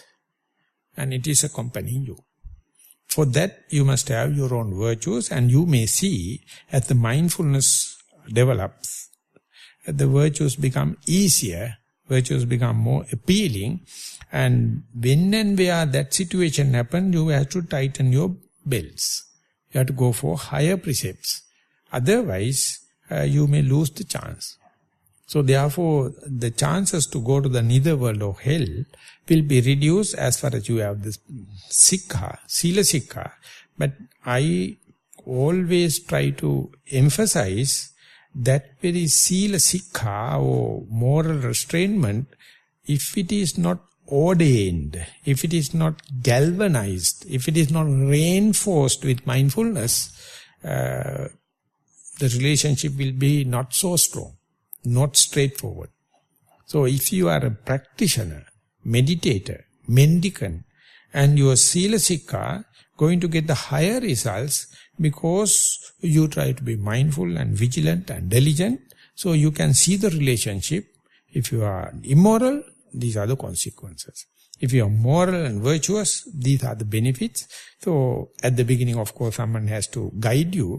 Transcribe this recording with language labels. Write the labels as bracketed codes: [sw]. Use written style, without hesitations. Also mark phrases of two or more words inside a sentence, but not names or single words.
[en] And it is accompanying you. For that, you must have your own virtues, and you may see as the mindfulness develops, the virtues become easier, virtues become more appealing, and when and where that situation happens, you have to tighten your belts. You have to go for higher precepts. Otherwise, you may lose the chance. So therefore, the chances to go to the nether world or hell will be reduced as far as you have this sikha, [pi] sila sikha. [en] But I always try to emphasize that very [pi] sila sikha [en] or moral restrainment, if it is not ordained, if it is not galvanized, if it is not reinforced with mindfulness, the relationship will be not so strong, not straightforward. So if you are a practitioner, meditator, mendicant, and your [pi] sila sikha, [en] going to get the higher results because you try to be mindful and vigilant and diligent, so you can see the relationship. If you are immoral, these are the consequences. If you are moral and virtuous, these are the benefits. So at the beginning, of course, someone has to guide you.